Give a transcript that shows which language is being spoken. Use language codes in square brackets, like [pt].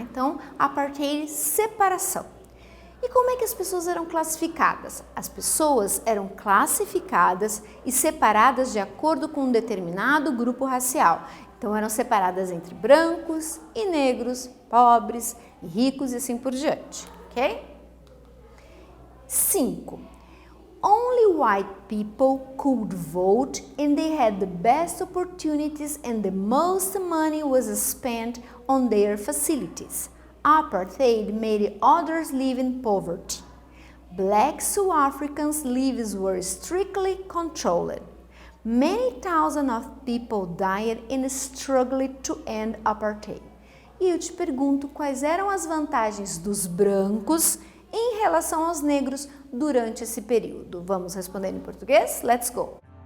[pt] Então, apartheid, separação. E como é que as pessoas eram classificadas? As pessoas eram classificadas e separadas de acordo com um determinado grupo racial. Então, eram separadas entre brancos e negros, pobres e ricos e assim por diante, ok? 5. [en] Only white people could vote and they had the best opportunities and the most money was spent on their facilities. Apartheid made others live in poverty. Black South Africans' lives were strictly controlled. Many thousands of people died and struggled to end apartheid. [pt] E eu te pergunto quais eram as vantagens dos brancos em relação aos negros durante esse período. Vamos responder em português? [en] Let's go!